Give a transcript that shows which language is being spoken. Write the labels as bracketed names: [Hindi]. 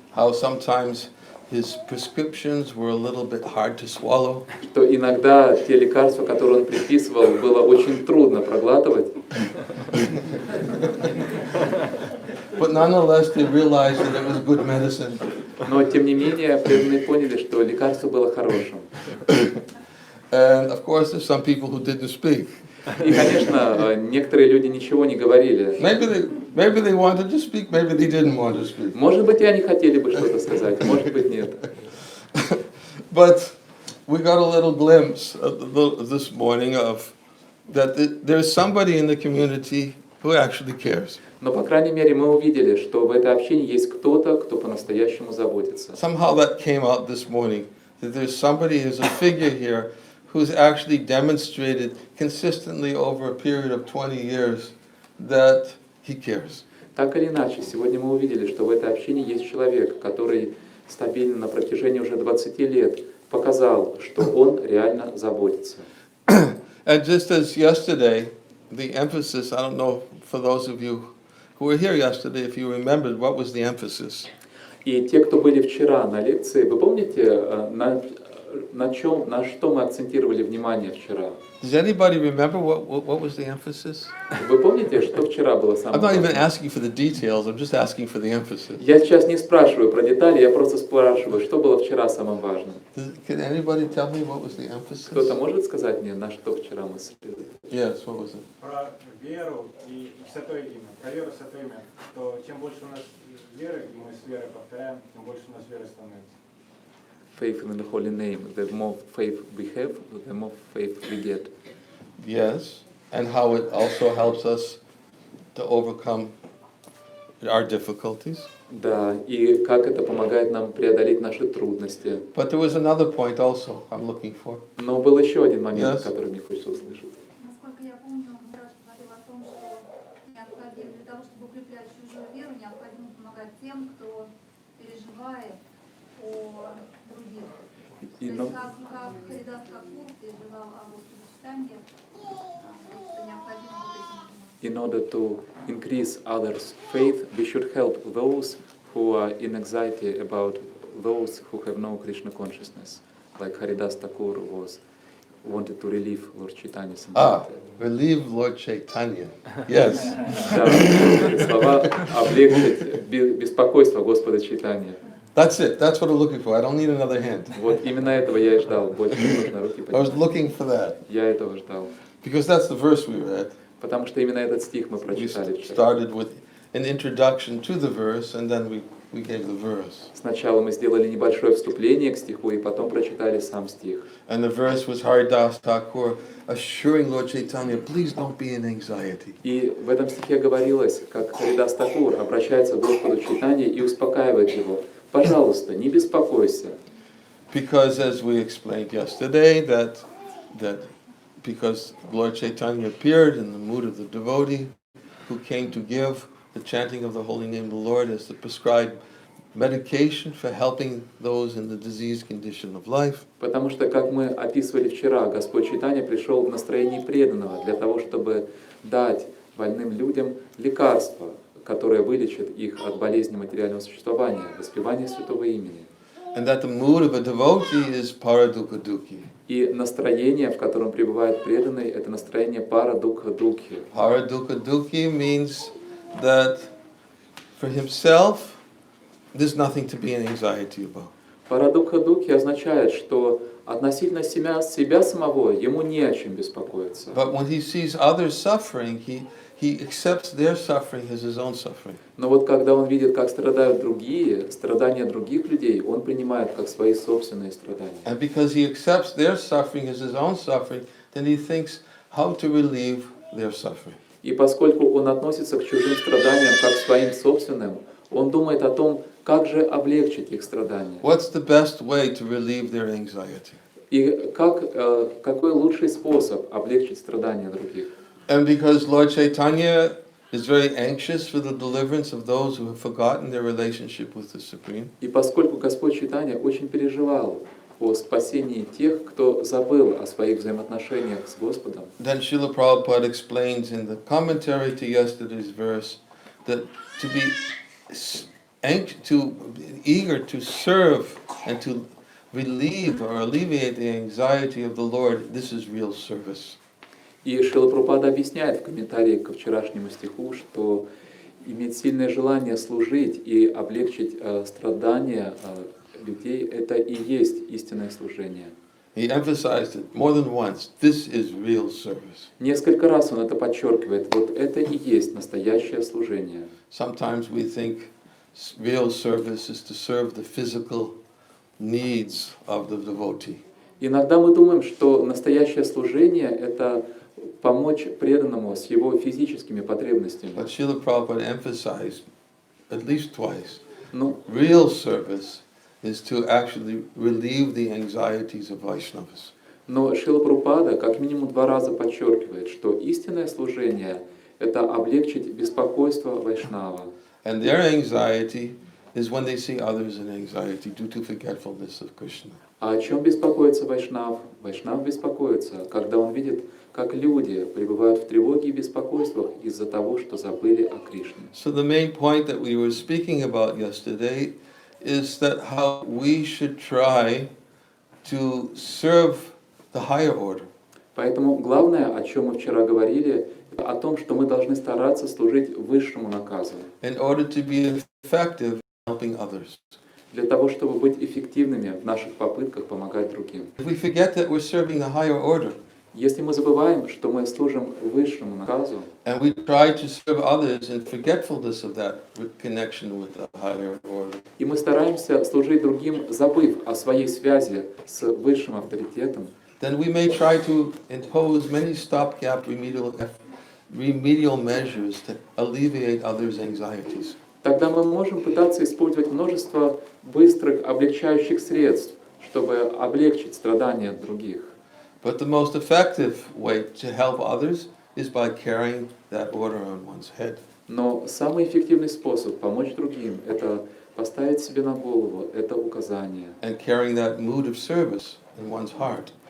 [English] How sometimes his prescriptions were a little bit hard to swallow. [Russian] Что иногда те лекарства, которые он предписывал, было очень трудно проглатывать. [English] But nonetheless, they realized that it was good medicine. [Russian] Но тем не менее, преданные поняли, что лекарство было хорошим. [English] And of course, there's some people who didn't speak. [Russian] И, конечно, некоторые люди ничего не говорили. [English] Maybe they wanted to speak, maybe they didn't want to speak. [Russian] Может быть, и они хотели бы что-то сказать, может быть, нет. [English] But we got a little glimpse this morning of that there's somebody in the community who actually cares. [Russian] Но, по крайней мере, мы увидели, что в этой общине есть кто-то, кто по-настоящему заботится. [English] Somehow that came out this morning, that there's somebody, there's a figure here who's actually demonstrated consistently over a period of 20 years that he cares. [Russian] Так или иначе, сегодня мы увидели, что в этой общине есть человек, который стабильно на протяжении уже 20 лет показал, что он реально заботится. [English] And just as yesterday, the emphasis, I don't know, for those of you who were here yesterday, if you remembered, what was the emphasis? [Russian] И те, кто были вчера на лекции, вы помните, на что мы акцентировали внимание вчера? [English] Does anybody remember what was the emphasis? [Russian] Вы помните, что вчера было самое [English] I'm not even [Russian] важное? [English] asking for the details, I'm just asking for the emphasis. [Russian] Я сейчас не спрашиваю про детали, я просто спрашиваю, что было вчера самым важным. [English] Can anybody tell me what was the emphasis? [Russian] Кто-то может сказать мне, на что вчера мы следовали? [English] Yes, what was it? [Russian] Про веру и святое имя. Про веру и святое имя. То чем больше у нас веры, и мы с верой повторяем, тем больше у нас веры становится. [English] Faith in the holy name. The more faith we have, the more faith we get. Yes, and how it also helps us to overcome our difficulties. [Russian] Да, и как это помогает нам преодолеть наши трудности. [English] But there was another point also I'm looking for. [Russian] Но был еще один момент, [English] Yes. [Russian] который мне хочется услышать. Насколько я помню, Махарадж говорил о том, что необходимо для того, чтобы укреплять чужую веру, необходимо помогать тем, кто переживает о других. То есть как Харидас Такур переживал о Господе читании, что необходимо вот этим. [English] In order to increase others' faith, we should help those who are in anxiety about those who have no Krishna consciousness, like Haridas Thakur wanted to relieve Lord Chaitanya's anxiety. Relieve Lord Chaitanya. Yes. [Russian] Да, слова облегчить беспокойство Господа Чайтанья. [English] That's it. That's what I'm looking for. I don't need another hand. [Russian] Вот именно этого я и ждал. Больше не нужно руки [English] I was [Russian] поднимать. [English] looking for that. [Russian] Я этого ждал. [English] Because that's the verse we read. [Russian] Потому что именно этот стих мы [English] We [Russian] прочитали вчера. [English] started with an introduction to the verse, and then we gave the verse. [Russian] Сначала мы сделали небольшое вступление к стиху, и потом прочитали сам стих. [English] And the verse was Haridas Thakur assuring Lord Chaitanya, please don't be in anxiety. [Russian] И в этом стихе говорилось, как Харидас Такур обращается к Господу Чайтанье и успокаивает его. Пожалуйста, не беспокойся. [English] Because as we explained yesterday, that because Lord Chaitanya appeared in the mood of the devotee who came to give the chanting of the holy name of the Lord as the prescribed medication for helping those in the diseased condition of life. [Russian] Потому что, как мы описывали вчера, Господь Чайтанья пришел в настроении преданного для того, чтобы дать больным людям лекарства, которое вылечит их от болезни материального существования, воспевание святого имени. [English] And that the mood of a devotee is paradukha-dukhi. [Russian] И настроение, в котором пребывает преданный, это настроение пара-дукха-дукхи. [English] Paradukha-dukhi means that for himself, there's nothing to be in anxiety about. [Russian] Пара-дукха-дукхи означает, что относительно себя самого ему не о чем беспокоиться. [English] But when he sees others suffering, he accepts their suffering as his own suffering. [Russian] Но вот когда он видит, как страдают другие, страдания других людей, он принимает как свои собственные страдания. [English] And because he accepts their suffering as his own suffering, then he thinks how to relieve their suffering. [Russian] И поскольку он относится к чужим страданиям как к своим собственным, он думает о том, как же облегчить их страдания. [English] What's the best way to relieve their anxiety? [Russian] И какой лучший способ облегчить страдания других. [English] And because Lord Chaitanya is very anxious for the deliverance of those who have forgotten their relationship with the Supreme. [Russian] И поскольку Господь Чайтанья очень переживал о спасении тех, кто забыл о своих взаимоотношениях с Господом, [English] Then Srila Prabhupada explains in the commentary to yesterday's verse that to be eager to serve and to relieve or alleviate the anxiety of the Lord, this is real service. [Russian] и Шрила Прабхупада объясняет в комментарии к вчерашнему стиху, что иметь сильное желание служить и облегчить страдания людей – это и есть истинное служение. [English] He emphasized it more than once. This is real service. [Russian] Несколько раз он это подчеркивает. Вот это и есть настоящее служение. [English] Sometimes we think real service is to serve the physical needs of the devotee. [Russian] Иногда мы думаем, что настоящее служение – это помочь преданному с его физическими потребностями. [English] But Srila Prabhupada emphasized at least twice, [Russian] Но [English] real service is to actually relieve the anxieties of Vaishnavas. [Russian] Но Шрила Прабхупада как минимум 2 раза подчеркивает, что истинное служение – это облегчить беспокойство вайшнава. [English] And their anxiety is when they see others in anxiety due to forgetfulness of Krishna. [Russian] А о чем беспокоится вайшнав? Вайшнав беспокоится, когда он видит, как люди пребывают в тревоге и беспокойствах из-за того, что забыли о Кришне. [English] So the main point that we were speaking about yesterday is that how we should try to serve the higher order. [Russian] Поэтому главное, о чем мы вчера говорили, это о том, что мы должны стараться служить высшему наказу, [English] In order to be effective in helping others. [Russian] для того, чтобы быть эффективными в наших попытках помогать другим. [English] If we forget that we're serving a higher order, [Russian] Если мы забываем, что мы служим высшему наказу, [English] and we try to serve others in forgetfulness of that connection with the higher order, [Russian] и мы стараемся служить другим, забыв о своей связи с высшим авторитетом, [English] then we may try to impose many stopgap remedial measures to alleviate others' anxieties. [Russian] тогда мы можем пытаться использовать множество быстрых облегчающих средств, чтобы облегчить страдания других. [English] But the most effective way to help others is by carrying that order on one's head. [Russian] Но самый эффективный способ помочь другим – это поставить себе на голову это указание [English] And carrying that mood of service in one's heart.